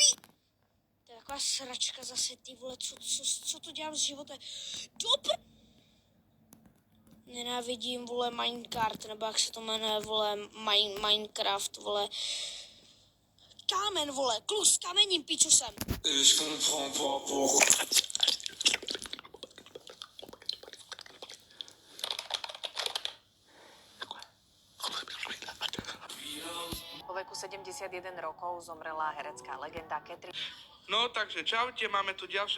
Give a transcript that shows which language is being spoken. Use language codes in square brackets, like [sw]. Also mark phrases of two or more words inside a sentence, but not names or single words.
[cs] To je taková sračka zase, ty vole, co to dělám s životem? Dobr! Nenávidím, vole, Minecraft, nebo jak se to jmenuje, vole, Minecraft, vole. Kámen, vole, kluk s kamením, píču sem. [sk] Po veku 71 rokov zomrela herecká legenda Catherine. No takže čaute, máme tu ďalšie